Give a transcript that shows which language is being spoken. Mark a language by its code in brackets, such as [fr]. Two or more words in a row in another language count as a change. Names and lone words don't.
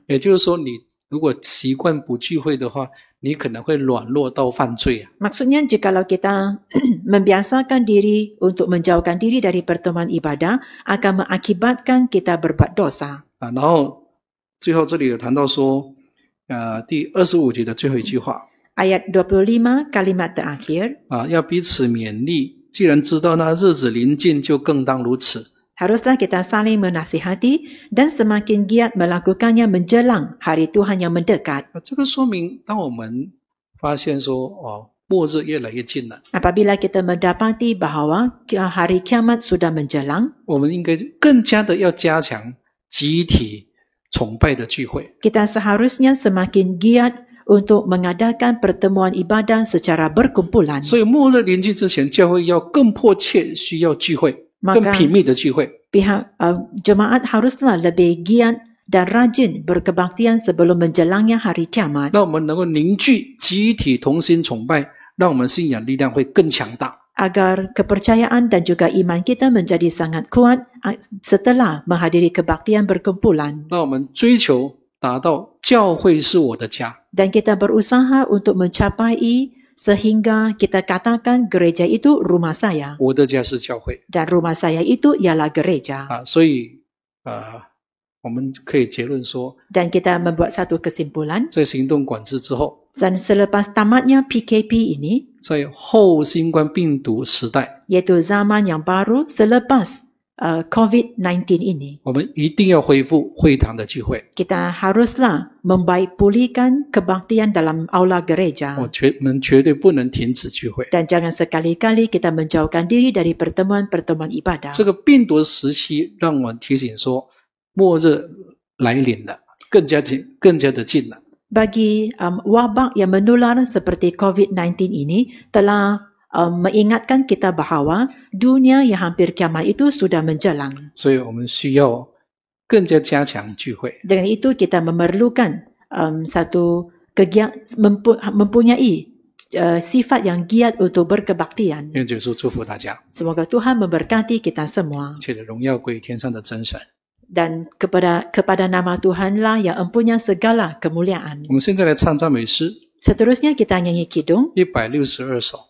[zh] 也就是说，你如果习惯不聚会的话，你可能会软弱到犯罪啊。 [ms] Maksudnya jikalau kita membiasakan diri untuk menjauhkan diri dari pertemuan ibadah akan mengakibatkan kita berbuat dosa. [zh] 然后最后这里有谈到说，第25节的最后一句话 [ms] Ayat 25 kalimat terakhir, [zh] 要彼此勉励。既然知道那日子临近，就更当如此。 [ms] haruslah kita saling menasihati dan semakin giat melakukannya menjelang hari Tuhan yang mendekat. [zh] 这个说明，当我们发现说，末日越来越近了， [ms] Apabila kita mendapati bahawa hari kiamat sudah menjelang, [zh] 我们应该更加的要加强集体崇拜的聚会。 [ms] kita seharusnya semakin giat untuk mengadakan pertemuan ibadah secara berkumpulan. [zh] 所以末日临近之前，教会要更迫切需要聚会， [ms] Maka- [zh] 更频密的聚会。 [ms] Pihak jemaat haruslah lebih giat dan rajin berkebaktian sebelum menjelangnya hari kiamat, [zh] 让我们能够凝聚集体同心崇拜，让我们信仰力量会更强大。 [ms] agar kepercayaan dan juga iman kita menjadi sangat kuat setelah menghadiri kebaktian berkumpulan. [zh] 让我们追求达到教会是我的家。 [ms] Dan kita berusaha untuk mencapai sehingga kita katakan gereja itu rumah saya [zh] 我的家是教会 [ms] dan rumah saya itu ialah gereja. [zh] 所以我们可以结论说， [ms] Dan kita membuat satu kesimpulan, [zh] 在行动管制之后， [ms] dan selepas tamatnya PKP ini, [zh] 在后新冠病毒时代， [ms] iaitu zaman yang baru selepas COVID-19 ini, [zh] 我们一定要恢复会堂的聚会。 [ms] kita haruslah membaik pulihkan kebaktian dalam aula gereja. [zh] 我们绝对不能停止聚会。 [ms] Dan jangan sekali-kali kita menjauhkan diri dari pertemuan-pertemuan ibadah. [zh] 这个病毒时期让我们提醒说，末日来临了，更加的近了。 [ms] Bagi wabak yang menular seperti COVID-19 ini telah mengingatkan kita bahawa dunia yang hampir kiamat itu sudah menjelang. [zh] 所以我们需要更加加强聚会。 [ms] Dengan itu kita memerlukan satu mempunyai sifat yang giat untuk berkebaktian. [zh] 愿主耶稣祝福大家， [ms] Semoga Tuhan memberkati kita semua. [zh] 一切的荣耀归天上的真神。 [ms] Dan kepada nama Tuhanlah yang empunya segala kemuliaan. [zh] 我们现在来唱赞美诗 [ms] Seterusnya kita nyanyi kidung [zh] 162 首。